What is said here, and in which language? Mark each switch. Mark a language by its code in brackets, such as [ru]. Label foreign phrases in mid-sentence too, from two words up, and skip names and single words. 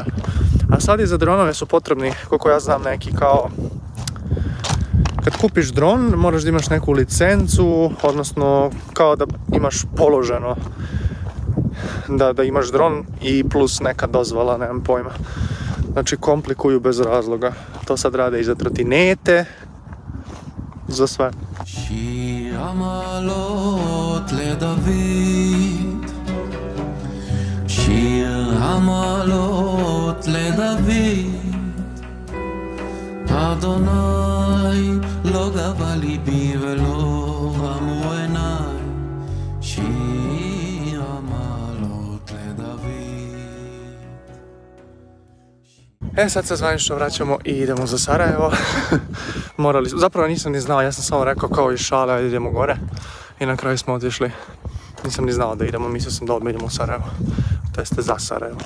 [bs] A sad i za dronove su potrebni, koliko ja znam, neki kao, kad kupiš dron moraš da imaš neku licencu, odnosno kao da imaš položeno da imaš dron i plus neka dozvola, nemam pojma. Znači komplikuju bez razloga, to sad rade i za trotinete, za sve. [he] שיר המעלות לדוד, שיר המעלות לדוד, אדוני לא גבה ליבי ולא רמו עיניי, שיר המעלות לדוד. [bs] Sad se zvanično vraćamo i idemo za Sarajevo. Zapravo nisam ni znao, ja sam samo rekao kao iz šale, ajde idemo gore. I na kraju smo otišli. Nisam ni znao da idemo, mislio sam da odmah idemo u Sarajevo. To jeste za Sarajevo.